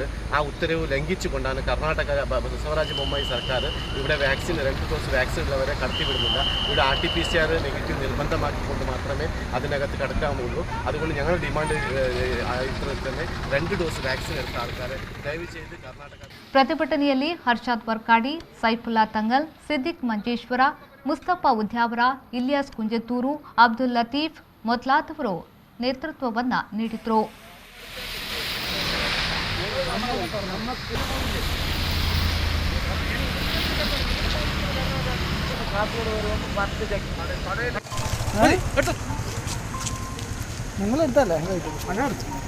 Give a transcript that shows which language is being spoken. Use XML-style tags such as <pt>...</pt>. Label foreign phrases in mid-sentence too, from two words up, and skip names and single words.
<ml>ആ ഉത്തരവ് ലംഘിച്ചുകൊണ്ടാണ് കർണാടക ബസവരാജ ബൊമ്മായി സർക്കാർ ഇവിടെ വാക്സിൻ 2</ml> <en>dose vaccine</en> <ml>ഉള്ളവരെ കടത്തിവിടുന്നില്ല. ഇവിടെ RT-PCR നെഗറ്റീവ് നിർബന്ധമാക്കിക്കൊണ്ട് മാത്രമേ അതിനകത്ത് കടക്കാവുള്ളൂ. അതുകൊണ്ട് ഞങ്ങൾ ഡിമാൻഡ് തന്നെ 2</ml> <en>dose vaccine</en> <ml>എടുത്ത ആൾക്കാരെ ദയവ് ചെയ്ത് കർണാടക.</ml> <kn>ಪ್ರತಿಭಟನೆಯಲ್ಲಿ ಹರ್ಷಾದ್ ವರ್ಕಾಡಿ, ಸೈಫುಲ್ಲಾ ತಂಗಲ್, ಸಿದ್ದಿಕ್ ಮಂಜೇಶ್ವರ, ಮುಸ್ತಫಾ ಉದ್ಯಾವರ, ಇಲಿಯಾಸ್ ಕುಂಜತ್ತೂರು, ಅಬ್ದುಲ್ ಲತೀಫ್ ಮೊದಲಾದವರು ನೇತೃತ್ವವನ್ನ ನೀಡಿದರು.</kn> <ml>നിങ്ങൾ എടുത്തല്ലേ പണം എടുത്തു.</ml>